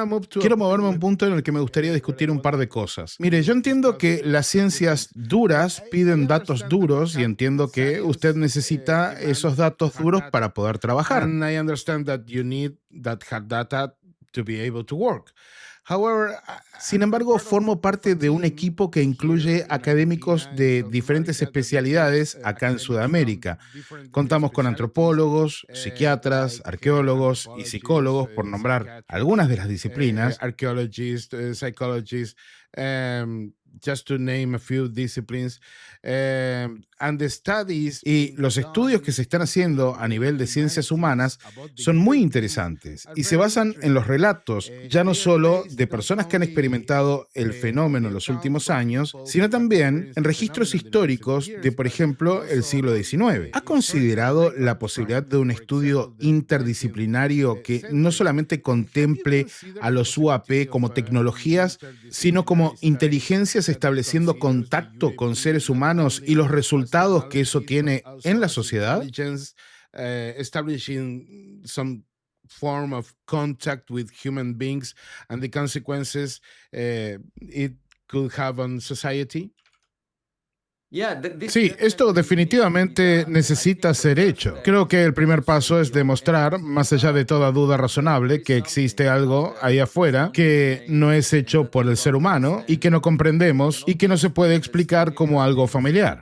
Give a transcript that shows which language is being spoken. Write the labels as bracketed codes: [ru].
[es] Quiero moverme a un punto en el que me gustaría discutir un par de cosas. Mire, yo entiendo que las ciencias duras piden datos duros y entiendo que usted necesita esos datos duros para poder trabajar. [en] And I understand that you need that hard data to be able to work. However, [es] sin embargo, formo parte de un equipo que incluye académicos de diferentes especialidades acá en Sudamérica. Contamos con antropólogos, psiquiatras, arqueólogos y psicólogos, por nombrar algunas de las disciplinas. [en] Archaeologists, psychologists, just to name a few disciplines. And the studies [es] y los estudios que se están haciendo a nivel de ciencias humanas son muy interesantes y se basan en los relatos, ya no solo de personas que han experimentado el fenómeno en los últimos años, sino también en registros históricos de, por ejemplo, el siglo XIX. ¿Ha considerado la posibilidad de un estudio interdisciplinario que no solamente contemple a los UAP como tecnologías, sino como inteligencias estableciendo contacto con seres humanos y los resultados que eso tiene en la sociedad? [en] Establishing some form of contact with human beings and the consequences it could have on society. [es] Sí, esto definitivamente necesita ser hecho. Creo que el primer paso es demostrar, más allá de toda duda razonable, que existe algo ahí afuera que no es hecho por el ser humano y que no comprendemos y que no se puede explicar como algo familiar.